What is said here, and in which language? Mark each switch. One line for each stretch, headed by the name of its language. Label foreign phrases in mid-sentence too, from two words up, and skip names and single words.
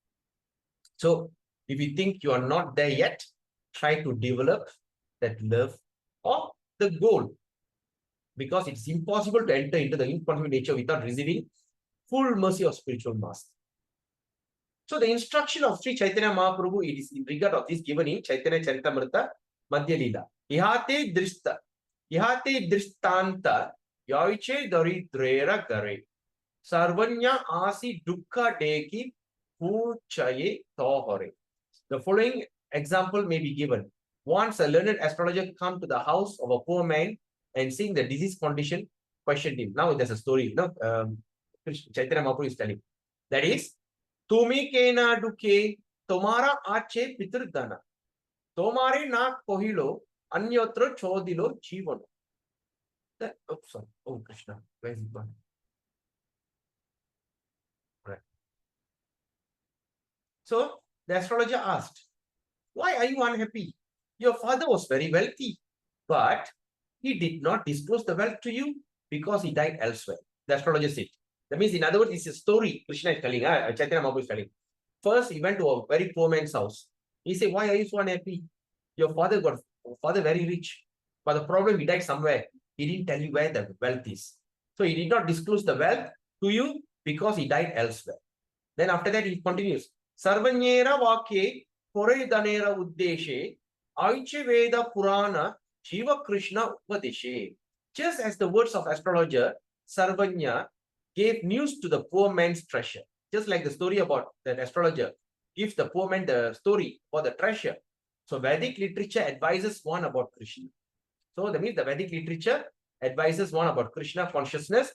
English: So if you think you are not there yet, try to develop that love or the goal, because it's impossible to enter into the infinite nature without receiving full mercy of spiritual master. So the instruction of Sri Chaitanya Mahaprabhu, it is in regard of this given in Chaitanya Charitamrita Madhya Lila.
Bangla: ইহাতে দৃষ্টান্ত যৈছে দরিদ্রের ঘরে সর্বজ্ঞ আসি দুঃখ দেখি পুছয়ে তাহারে.
English: The following example may be given. Once a learned astrologer come to the house of a poor man and seeing the disease condition, questioned him. Now there's a story, Chaitanya Mahaprabhu is telling. That is,
Bangla: তুমি কেন দুঃখী তোমার আছে পিতৃধন. তোমারে না কহিল অন্যত্র ছাড়িল জীবন.
English: Oh, sorry. Oh, Krishna. Where is it gone? Right. So the astrologer asked, why are you unhappy? Your father was very wealthy, but he did not disclose the wealth to you because he died elsewhere. The astrologer said. That means, in other words, it's a story Krishna is telling, Chaitanya Mahaprabhu is telling. First, he went to a very poor man's house. He said, why are you so unhappy? Your father very rich, but the problem, he died somewhere. He didn't tell you where the wealth is. So he did not disclose the wealth to you because he died elsewhere. Then after that, he continues.
Bangla: সর্বজ্ঞের বাক্যে কৈল ধনের উদ্দেশে ঐছে বেদ পুরাণ জীবে কৃষ্ণ উপদেশে.
English: Just as the words of astrologer Sarvanya gave news to the poor man's treasure. Just like the story about the astrologer gives the poor man the story for the treasure. So Vedic literature advises one about Krishna. So that means the Vedic literature advises one about Krishna consciousness.